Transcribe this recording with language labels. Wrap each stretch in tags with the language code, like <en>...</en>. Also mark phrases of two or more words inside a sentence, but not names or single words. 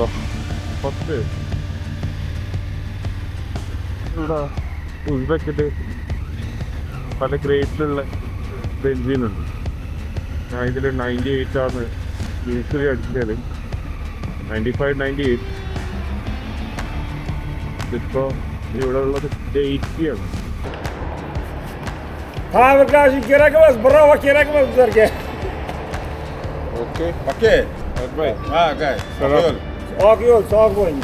<ml>ഫസ്റ്റ് ഇവിടെ ഉസ്ബെക്കിൽ പല ഗ്രേഡിലുള്ള ബെൻസിനുണ്ട്. ഞാൻ ഇതിൽ 98 ആണ് യൂസ്വലി അടിച്ചത്. 95, 98. ഇപ്പോൾ ഇവിടെ ഉള്ളത് 80 ആണ്.</ml> <tr>Arkadaşım gerekmez, bravo gerekmez derken. Okey. Okey. Bey. Ha, gel. Selam. Akıyor, sağ koyun.</tr>